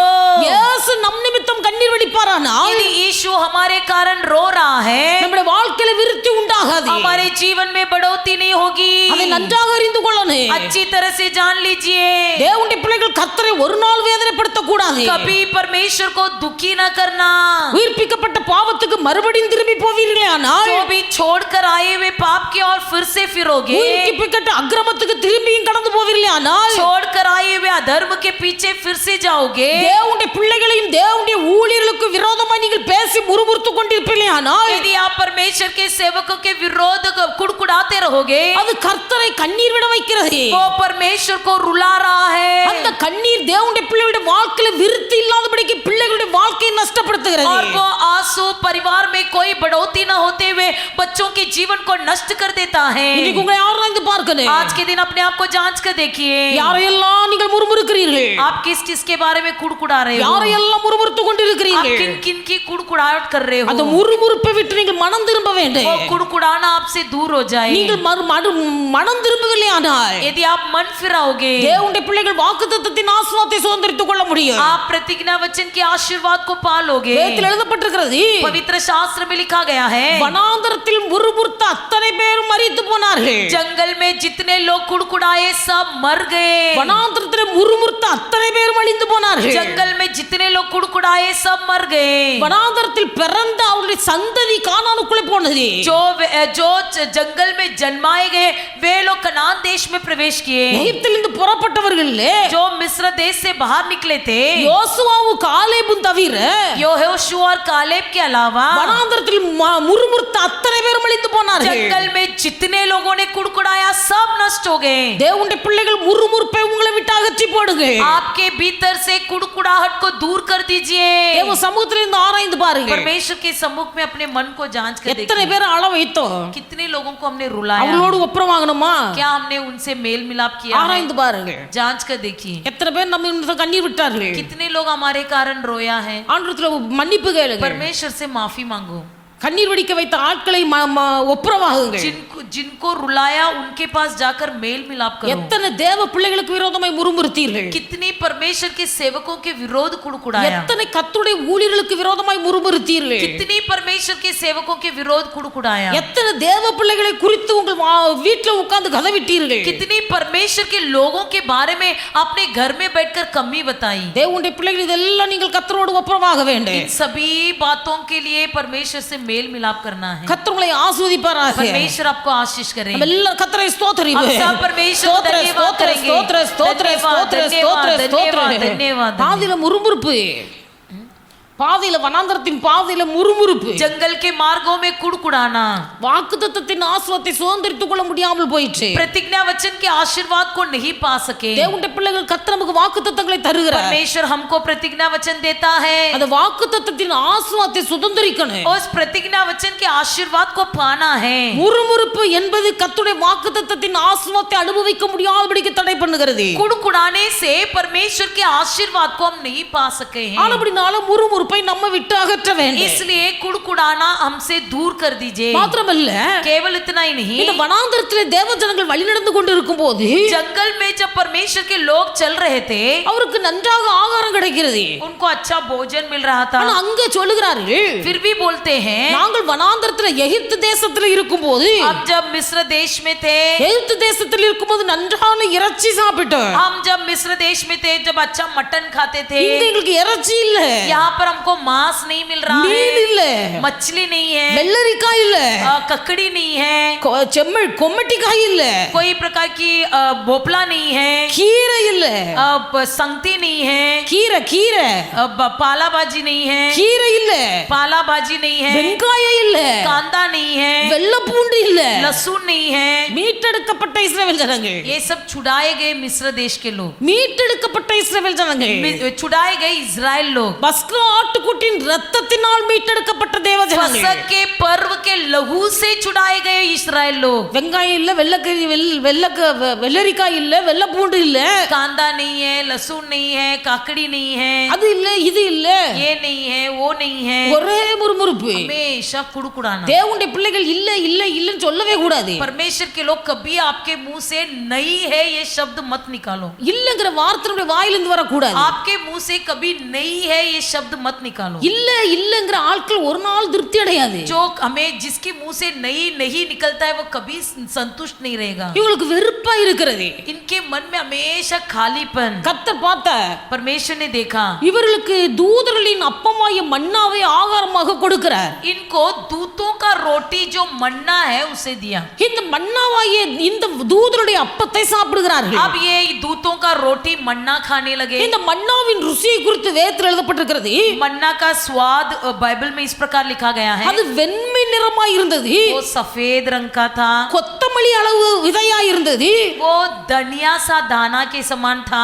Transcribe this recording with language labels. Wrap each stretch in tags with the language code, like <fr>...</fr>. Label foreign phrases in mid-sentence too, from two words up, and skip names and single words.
<ta>இயேசு நம் நிமித்தம் கண்ணீர் வடிப்பாரானால்</ta> <hi>यदि यीशु हमारे कारण रो रहा है</hi> <ta>நம்முடைய வாழ்க்கையில விருத்தி உண்டாகாது.</ta> <hi>हमारे जीवन में बढ़ोतरी नहीं होगी.</hi> <ta>அதை நன்றாக அறிந்து கொள்ளணும்.</ta> <hi>अच्छी तरह से जान लीजिए.</hi> <ta>தேவனுடைய பிள்ளைகள் கர்த்தரை ஒரு நாள் வேதனைப்படுத்த கூடாது.</ta> <hi>कभी परमेश्वर को दुखी न करना.</hi> <ta>உயிர்ப்பிக்கப்பட்ட பாவத்துக்கு மறுபடியும் திரும்பி போவீர்களே ஆனால்</ta> <hi>जो भी छोड़कर आए हुए पाप की ओर फिर से फिरोगे.</hi> <ta>உயிர்ப்பிக்கப்பட்ட அக்கிரமத்துக்கு திரும்பியும் கடந்து போவீர்களே ஆனால்</ta> <hi>छोड़कर आए हुए अधर्म के पीछे फिर से जाओगे.</hi> <ta>தேவனுடைய பிள்ளைகளையும் தேவனுடைய ஊழியர்களுக்கு விரோதமாய் நீங்கள் பேசி முறுமுறுத்து கொண்டிருப்பீர்களே ஆனால்</ta> <hi>यदि आप परमेश्वर के सेवकों के विरोध कुड़कुड़ाते रहोगे</hi> <ta>அது கர்த்தரை கண்ணீர் விட வைக்கிறது.</ta> <hi>वो परमेश्वर को रुला रहा है.</hi> <ta>அந்த கண்ணீர் தேவனுடைய பிள்ளைகளுடைய வாழ்க்கையில விருத்தி இல்லாதபடிக்கு பிள்ளைகளுடைய வாழ்க்கையை நஷ்டப்படுத்துகிறது.</ta> <hi>और वो आंसू परिवार में कोई बढ़ोतरी न होते हुए बच्चों के जीवन को नष्ट कर देता है.</hi> <ta>இன்னைக்கு உங்களை ஆராய்ந்து பார்க்கணும்.</ta> <hi>आज के दिन अपने आप को जांच कर देखिए.</hi> <ta>யாரையெல்லாம் நீங்கள் முறுமுறுக்கிறீர்கள்?</ta> <hi>आप किस किस के बारे में कुड़कुड़ा रहे हो?</hi> <ta>யாரையெல்லாம் முறுமுறுத்து</ta> <hi>आप</hi> <ta>கொண்டிருக்கிறீர்கள்?</ta> <hi>किन किन की कुड़कुड़ाहट कर रहे हो?</hi> <ta>அந்த முறுமுறுப்பை விட்டு நீங்கள் மனம் திரும்ப வேண்டும்.</ta> <hi>वो कुड़कुड़ाना आपसे दूर हो जाए.</hi> <ta>நீங்கள் மனம் திரும்பவில்லை ஆனால்</ta> <hi>यदि आप मन फिराओगे</hi> <ta>தேவனுடைய பிள்ளைகள் வாக்குத்தத்தத்தின் ஆசீர்வாதத்தை சுதந்தரித்துக் கொள்ள முடியும்.</ta> <hi>आप प्रतिज्ञा वचन के आशीर्वाद को पालोगे.</hi> <ta>வேதத்தில் எழுதப்பட்டிருக்கிறது,</ta> <hi>पवित्र शास्त्र में लिखा गया है</hi> <ta>வனாந்தரத்தில் முறுமுறுத்த அத்தனை பேரும் மரித்து போனார்கள்.</ta> <hi>जंगल में जितने लोग कुड़कुड़ाए सब मर गए.</hi> <ta>வனாந்தரத்தில் முறுமுறுத்த அத்தனை பேரும் அழிந்து போனார்கள்.</ta> <hi>जंगल में जितने लोग कुड़कुड़ाए सब मर गए.</hi> <ta>வனாந்தரத்தில் பிறந்த அவருடைய சந்ததி கானானுக்குள்ளே போனது.</ta> <hi>जो जंगल में जन्माए गए वे लोग कनान देश में प्रवेश किए.</hi> <ta>எகிப்திலிருந்து புறப்பட்டவர்களே</ta> <hi>जो मिस्र देश से बाहर निकले थे</hi> <ta>யோசுவாவும் காலேபும் தவிர</ta> <hi>यहोशू और कालेब के अलावा</hi> <ta>வனாந்தரத்தில் முறுமுறுத்த அத்தனை பேரும் அழிந்து போனார்கள்.</ta> <hi>जंगल में जितने लोगों ने कुड़कुड़ाया सब नष्ट हो गए.</hi> <ta>தேவனுடைய பிள்ளைகள் முறுமுறுப்பை உங்களை விட்டு அகற்றி போடுங்க.</ta> <hi>आपके भीतर से कुड़कुड़ाहट को दूर कर दीजिए.</hi> <ta>தேவ சமூகத்திலிருந்து ஆராய்ந்து பாருங்க.</ta> <hi>परमेश्वर के सम्मुख में अपने मन को जांच कर</hi> <ta>எத்தனை</ta> <hi>देखिए.</hi> <ta>பேர் அள வைத்தோம்?</ta> <hi>कितने लोगों को हमने रुलाया?</hi> <ta>அவங்களோடு ஒப்புரவாகணுமா?</ta> <hi>क्या हमने उनसे मेल मिलाप किया है?</hi> <ta>ஆராய்ந்து பாருங்க.</ta> <hi>जांच कर देखिए.</hi> <ta>எத்தனை பேர் நம்ம இந்த கண்ணீர் விட்டார்கள்?</ta> <hi>कितने लोग हमारे कारण रोया है?</hi> <ta>ஆண்டவரத்துல மன்னிப்பு கேளுங்க.</ta> <hi>परमेश्वर से माफी मांगो.</hi> <ta>கண்ணீர் வடிக்க வைத்த ஆட்களை ஒப்புரவாகுங்க.</ta> <hi>जिनको रुलाया उनके पास जाकर मेल मिलाप करो.</hi> <ta>எத்தனை தேவ பிள்ளைகளுக்கு விரோதமாய் முறுமுறுத்தீர்கள்?</ta> <hi>कितनी परमेश्वर के सेवकों के विरोध कुड़कुड़ाया.</hi> <ta>எத்தனை கர்த்தருடைய ஊழியர்களுக்கு விரோதமாய் முறுமுறுத்தீர்கள்?</ta> <hi>कितनी परमेश्वर के सेवकों के विरोध कुड़कुड़ाया.</hi> <ta>எத்தனை தேவ பிள்ளைகளை குறித்து உங்கள் வீட்டில் உட்கார்ந்து கதவிட்டீர்கள்?</ta> <hi>कितनी परमेश्वर के लोगों के बारे में अपने घर में बैठकर कमी बताई.</hi> <ta>தேவனுடைய பிள்ளைகள் இதெல்லாம் நீங்கள் கர்த்தரோடு ஒப்புரவாக வேண்டும்.</ta> <hi>इन सभी बातों के लिए परमेश्वर से मेल मिलाप करना है.</hi> <ta>கர்த்தர் உங்களை ஆசீர்வதிப்பாராக.</ta> <hi>परमेश्वर आपको आशीष करे.</hi> <ta>நம்ம எல்லாரும் கர்த்தரை ஸ்தோத்திரிப்போம்.</ta> <hi>हम सब परमेश्वर को धन्यवाद करेंगे. धन्यवाद.</hi> <ta>பாதியில முறுமுறுப்பு, பாதியில வனாந்தரத்தின் பாதியில முறுமுறுப்பு,</ta> <hi>जंगल के मार्गों में कुड़कुड़ाना,</hi> <ta>வாக்குத்தத்தத்தின் ஆசீர்வாதத்தை சுதந்தரித்துக் கொள்ள முடியாமல் போயிற்று.</ta> <hi>प्रतिज्ञा वचन के आशीर्वाद को नहीं पा सके.</hi> <ta>தேவனுடைய பிள்ளைகள் கர்த்தர் நமக்கு வாக்குத்தத்தங்களை தருகிறார்.</ta> <hi>परमेश्वर हमको प्रतिज्ञा वचन देता है.</hi> <ta>அந்த வாக்குத்தத்தத்தின் ஆசீர்வாதத்தை சுதந்தரிக்கணும்.</ta> <hi>उस प्रतिज्ञा वचन के आशीर्वाद को पाना है.</hi> <ta>முறுமுறுப்பு என்பது கர்த்தருடைய வாக்குத்தத்தத்தின் ஆசீர்வாதத்தை அனுபவிக்க முடியாதபடிக்கு தடை பண்ணுகிறது.</ta> <hi>कुड़कुड़ाने से परमेश्वर के आशीर्वाद को हम नहीं पा सके हैं.</hi> <ta>ஆனபடினால முறுமுறுப்பை நம்ம விட்டு அகற்ற வேண்டும்.</ta> <hi>इसलिए कुड़कुड़ाना हमसे दूर कर दीजिए.</hi> <ta>மாத்திரமல்ல,</ta> <hi>केवल इतना ही नहीं,</hi> <ta>இந்த வனாந்தரத்திலே தேவ ஜனங்கள் வழி நடந்து கொண்டிருக்கும் போது</ta> <hi>जंगल में जब परमेश्वर के लोग चल रहे थे</hi> <ta>அவருக்கு நன்றாக ஆகாரம் கிடைக்கிறது.</ta> <hi>उनको अच्छा भोजन मिल रहा था.</hi> <ta>ஆனா அங்க சொல்லுகிறார்கள்,</ta> <hi>फिर भी बोलते हैं</hi> <ta>நாங்கள் வனாந்தரத்திலே எகிப்து தேசத்தில் இருக்கும்போது</ta> <hi>अब जब मिस्र देश में थे,</hi> <ta>எகிப்து தேசத்தில் இருக்கும்போது நன்றான இறைச்சி சாப்பிட்டோம்.</ta> <hi>हम जब मिस्र देश में थे, जब अच्छा मटन खाते थे,</hi> <ta>இங்க எங்களுக்கு இறைச்சி இல்ல,</ta> <hi>यहाँ पर हमको मांस नहीं मिल रहा</hi> <ta>மீன்</ta> <hi>है,</hi> <ta>இல்ல,</ta> <hi>मछली नहीं है,</hi> <ta>வெள்ளரிக்காய் இல்ல,</ta> <hi>ककड़ी नहीं है,</hi> <ta>செம்மல் கொம்மட்டிக்காய் இல்ல,</ta> <hi>कोई प्रकार की भोपला नहीं है,</hi> <ta>கீரை இல்ல,</ta> <hi>संगती नहीं है,</hi> <ta>கீரை கீரை</ta> <hi>पाला भाजी नहीं है,</hi> <ta>கீரை இல்ல,</ta> <hi>पाला भाजी नहीं है,</hi> <ta>வெங்காயம் இல்ல,</ta> <hi>कांदा नहीं है,</hi> <ta>வெள்ளை பூண்டு இல்ல,</ta> <hi>लहसुन नहीं है.</hi> <ta>மீட்டெடுக்கப்பட்ட இஸ்ரவேல் ஜனங்கள்,</ta> <hi>ये सब छुड़ाए गए मिस्र देश के लोग,</hi> <ta>மீட்டெடுக்கப்பட்ட இஸ்ரவேல் ஜனங்கள்</ta> <hi>छुड़ाए गए इजराइल लोग,</hi> <ta>பஸ்கா ஆட்டுக்குட்டியின் இரத்தத்தினால் மீட்டெடுக்கப்பட்ட தேவ ஜனங்கள்.</ta> <hi>फसह के पर्व के लहू से छुड़ाए गए इस्राएल लोग.</hi> <ta>வெங்காயம் இல்ல, வெள்ளரிக்காய் இல்ல, வெள்ளை பூண்டு இல்ல,</ta> <hi>कांदा नहीं है, लहसुन नहीं है, काकड़ी नहीं है,</hi> <ta>அது இல்ல இது இல்ல,</ta> <hi>ये नहीं है, वो नहीं है,</hi> <ta>ஒரே முறுமுறுப்பு.</ta> <hi>हमेशा कुड़कुड़ाना.</hi> <ta>தேவனுடைய பிள்ளைகள் இல்ல இல்ல இல்லன்னு சொல்லவே கூடாது.</ta> <hi>परमेश्वर के लोग कभी आपके मुंह से नहीं है ये शब्द मत निकालो.</hi> <ta>இல்லங்கிற வார்த்தை நம்முடைய வாயிலிருந்து வரக்கூடாது.</ta> <hi>आपके मुंह से कभी नहीं है ये शब्द मत निकालो.</hi> <ta>இல்ல இல்லங்கிற ஆட்கள் ஒரு நாள் திருப்தி அடையாது.</ta> <hi>जो हमें जिसके मुंह से नहीं निकलता है वो कभी संतुष्ट नहीं रहेगा.</hi> <ta>இவங்களுக்கு வெறுப்பா இருக்கிறது.</ta> <hi>इनके मन में हमेशा खालीपन.</hi> <ta>கர்த்தர் பார்த்த</ta> <hi>परमेश्वर ने देखा</hi> <ta>இவர்களுக்கு தூதர்களின் அப்பமாய மன்னாவை ஆகாரமாக கொடுக்கிறார்.</ta> <hi>इनको दूतों का रोटी जो मन्ना है उसे दिया.</hi> <ta>இந்த மன்னாவாகிய இந்த தூதருடைய அப்பத்தை சாப்பிடுகிறார்கள்.</ta> <hi>अब ये दूतों का रोटी मन्ना खाने लगे.</hi> <ta>இந்த மன்னாவின் ருசியை குறித்து வேதத்தில் எழுதப்பட்டிருக்கிறது.</ta> <hi>मन्ना का स्वाद बाइबल में इस प्रकार लिखा गया है.</hi> <ta>அது வெண்மை நிறமாய் இருந்தது.</ta> <hi>वो सफेद रंग का था.</hi> <ta>கொத்தமல்லி அளவு விதையாய் இருந்தது.</ta> <hi>वो धनिया सा दाना के समान था.</hi>